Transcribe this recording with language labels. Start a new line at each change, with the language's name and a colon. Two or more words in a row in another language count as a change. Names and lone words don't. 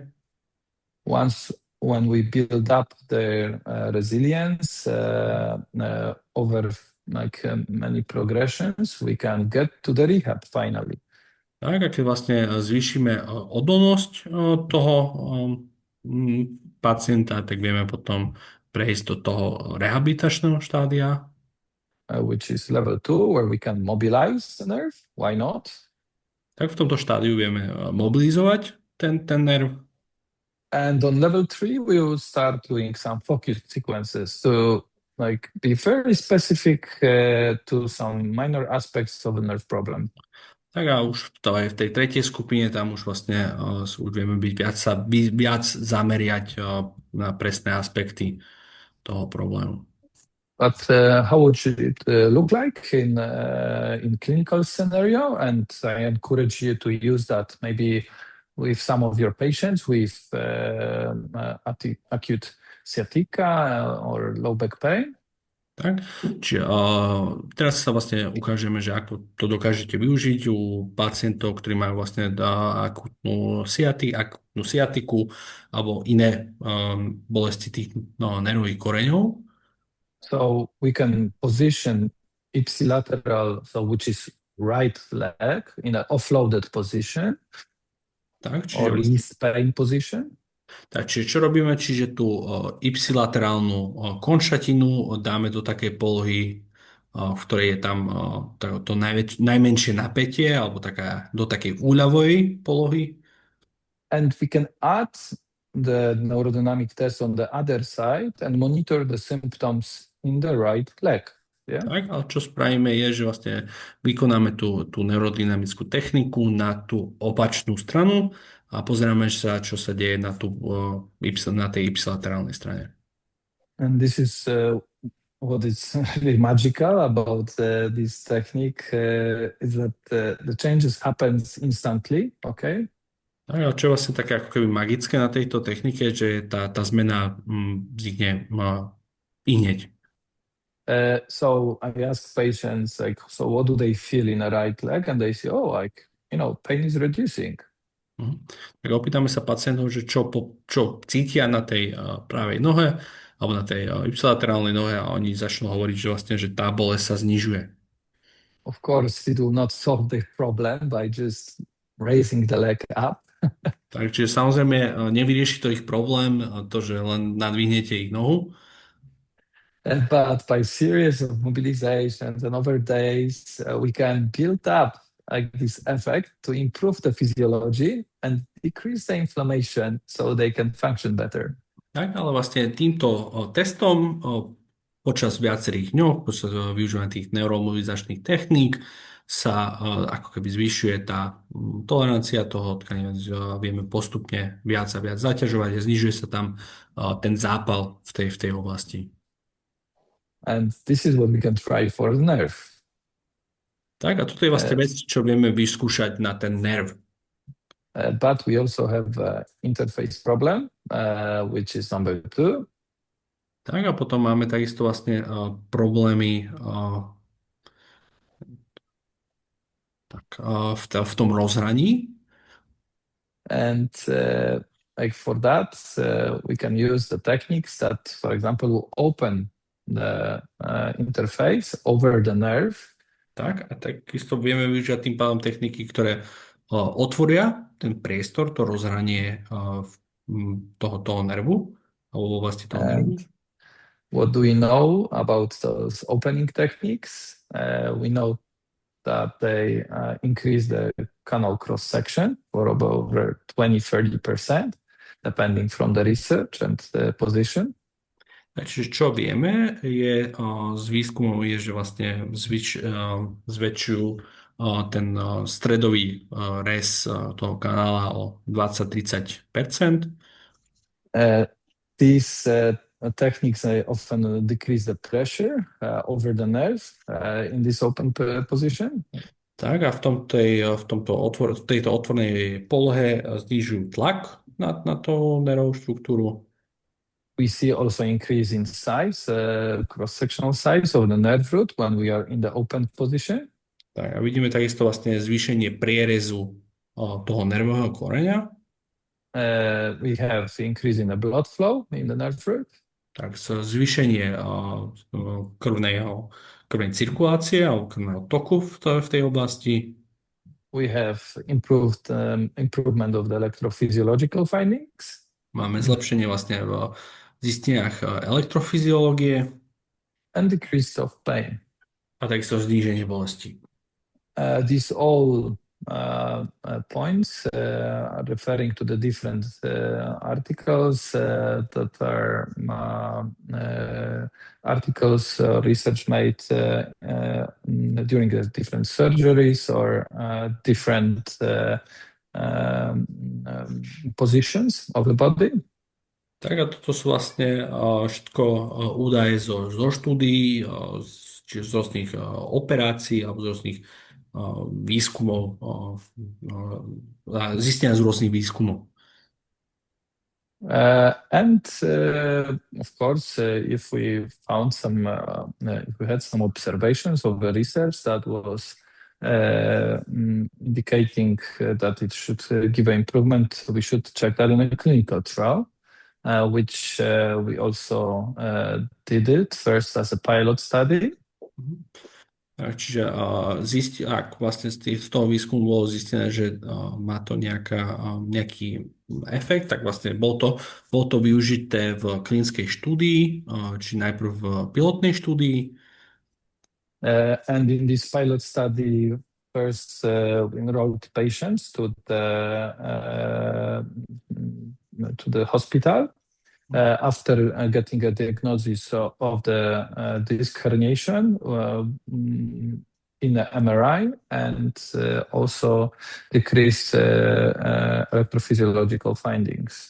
English: Once when we build up their resilience over like many progressions, we can get to the rehab finally.
Slovak: Tak, a keď vlastne zvýšime odolnosť toho pacienta, tak vieme potom prejsť do toho rehabilitačného štádia.
English: Which is level 2, where we can mobilize the nerve. Why not?
Slovak: Tak v tomto štádiu vieme mobilizovať ten nerv.
English: And on level 3, we will start doing some focus sequences to like be very specific to some minor aspects of a nerve problem.
Slovak: Tak a už v tej tretej skupine tam už vlastne už vieme byť viac zameriať na presné aspekty toho problému.
English: But how would it look like in clinical scenario? And I encourage you to use that maybe with some of your patients with acute sciatica or low back pain.
Slovak: Tak, čiže teraz sa vlastne ukážeme, že ako to dokážete využiť u pacientov, ktorí majú vlastne akutnú sciatiku alebo iné bolesti tých nervových koreňov.
English: So we can position ipsilateral, so which is right leg, in an offloaded position, tak, or least pain position.
Slovak: Tak, čiže čo robíme? Čiže tú ipsilaterálnu končatinu dáme do takej polohy, v ktorej je tam to najmenšie napätie, alebo do takej úľavovej polohy.
English: And we can add the neurodynamic test on the other side and monitor the symptoms in the right leg. Yeah?
Slovak: Tak, ale čo spravíme je, že vlastne vykonáme tú neurodynamickú techniku na tú opačnú stranu a pozeráme sa, čo sa deje na tej ipsilaterálnej strane.
English: And this is what is really magical about this technique is that the changes happens instantly, okay?
Slovak: Tak, a čo je vlastne také ako keby magické na tejto technike, že tá zmena vznikne ihneď.
English: So I ask patients, like, so what do they feel in a right leg? And they say, oh, like, pain is reducing.
Slovak: Tak opýtame sa pacientov, že čo cítia na tej pravej nohe alebo na tej ipsilaterálnej nohe a oni začnú hovoriť, že vlastne, že tá bolesť sa znižuje.
English: Of course, it will not solve the problem by just raising the leg up.
Slovak: Takže samozrejme nevyrieši to ich problém, to, že len nadvihnete ich nohu.
English: But by series of mobilizations and over days, we can build up like this effect to improve the physiology and decrease the inflammation so they can function better.
Slovak: Tak, ale vlastne týmto testom počas viacerých dňov, počas využívania tých neuromobilizačných techník, sa ako keby zvyšuje tá tolerancia toho tkaniva, vieme postupne viac a viac zaťažovať a znižuje sa tam ten zápal v tej oblasti.
English: And this is what we can try for the nerve.
Slovak: Tak, a toto je vlastne vec, čo vieme vyskúšať na ten nerv.
English: But we also have an interface problem, which is number 2.
Slovak: Tak, a potom máme takisto vlastne problémy v tom rozhraní.
English: And like for that, we can use the techniques that, for example, will open the interface over the nerve.
Slovak: Tak, a takisto vieme využiť tým pádom techniky, ktoré otvoria ten priestor, to rozhranie toho nervu, alebo vlastne toho nervu.
English: What do we know about those opening techniques? We know that they increase the canal cross-section for about over 20-30%, depending from the research and the position.
Slovak: Čiže čo vieme je z výskumov je, že vlastne zväčšujú ten stredový rez toho kanála o 20-30%.
English: These techniques often decrease the pressure over the nerve in this open position.
Slovak: Tak a v tejto otvorenej polohe znižujú tlak na tú nervovú štruktúru.
English: We see also increase in size, cross-sectional size of the nerve root when we are in the open position.
Slovak: Tak a vidíme takisto vlastne zvýšenie prierezu toho nervového koreňa.
English: We have increase in the blood flow in the nerve root.
Slovak: Tak zvýšenie krvnej cirkulácie alebo krvného toku v tej oblasti.
English: We have improvement of the electrophysiological findings.
Slovak: Máme zlepšenie vlastne v zisteniach elektrofyziológie.
English: And decrease of pain.
Slovak: A takisto zníženie bolesti.
English: These all points are referring to the different articles that are articles research made during the different surgeries or different positions of the body.
Slovak: Tak a toto sú vlastne všetko údaje zo štúdií, čiže z rôznych operácií alebo z rôznych výskumov, zistenia z rôznych výskumov.
English: And of course, if we found if we had some observations of the research that was indicating that it should give an improvement, we should check that in a clinical trial. Which we also did it first as a pilot study.
Slovak: Čiže ak vlastne z toho výskumu bolo zistené, že má to nejaký efekt, tak vlastne bolo to využité v klinickej štúdii, či najprv v pilotnej štúdii.
English: And in this pilot study, first enrolled patients to the hospital after getting a diagnosis of the disc herniation in the MRI and also decreased electrophysiological findings.